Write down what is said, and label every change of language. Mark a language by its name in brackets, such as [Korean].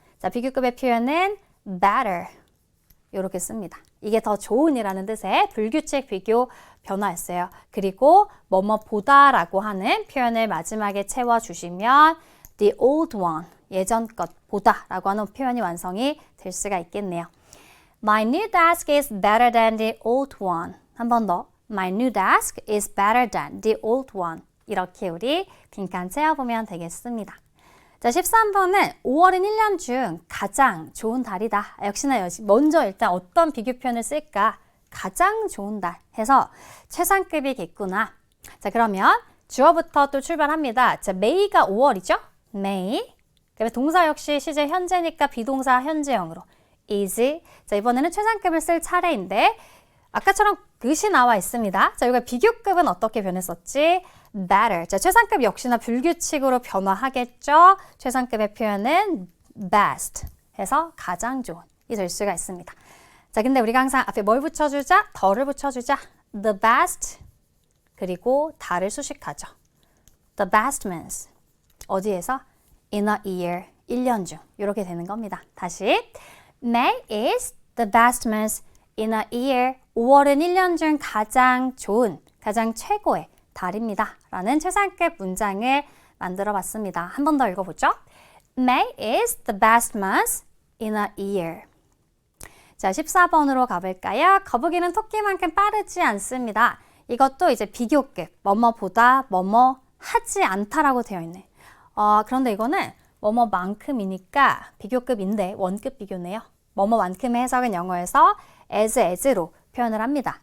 [Korean] 자, 비교급의 표현은 better 이렇게 씁니다. 이게 더 좋은이라는 뜻의 불규칙 비교 변화였어요. 그리고 뭐뭐보다라고 하는 표현을 마지막에 채워주시면 [English] the old one, [Korean] 예전 것보다 라고 하는 표현이 완성이 될 수가 있겠네요. [English] My new desk is better than the old one. [Korean] 한 번 더. [English] My new desk is better than the old one. [Korean] 이렇게 우리 빈칸 채워보면 되겠습니다. 자, 13번은 5월은 1년 중 가장 좋은 달이다. 역시나 먼저 일단 어떤 비교 표현을 쓸까 가장 좋은 달 해서 최상급이겠구나. 자, 그러면 주어부터 또 출발합니다. 자, May가 5월이죠? May. 그다음에 동사 역시 시제 현재니까 비동사 현재형으로 is. 자, 이번에는 최상급을 쓸 차례인데 아까처럼 그것이 나와 있습니다. 자, 여기가 비교급은 어떻게 변했었지? [English] better. [Korean] 자, 최상급 역시나 불규칙으로 변화하겠죠? 최상급의 표현은 best 해서 가장 좋은 이 될 수가 있습니다. 자, 근데 우리가 항상 앞에 뭘 붙여주자? 더를 붙여주자. the best 그리고 다를 수식하죠. [English] the best months. [Korean] 어디에서? [English] in a year. [Korean] 1년 중. 이렇게 되는 겁니다. 다시. [English] May is the best month in a year. [Korean] 5월은 1년 중 가장 좋은, 가장 최고의 달입니다. 라는 최상급 문장을 만들어 봤습니다. 한 번 더 읽어보죠. [English] May is the best month in a year. [Korean] 자, 14번으로 가볼까요? 거북이는 토끼만큼 빠르지 않습니다. 이것도 이제 비교급, 뭐뭐보다 뭐뭐 하지 않다라고 되어 있네. 그런데 이거는 뭐뭐만큼이니까 비교급인데 원급 비교네요. 뭐뭐만큼의 해석은 영어에서 as로 표현을 합니다.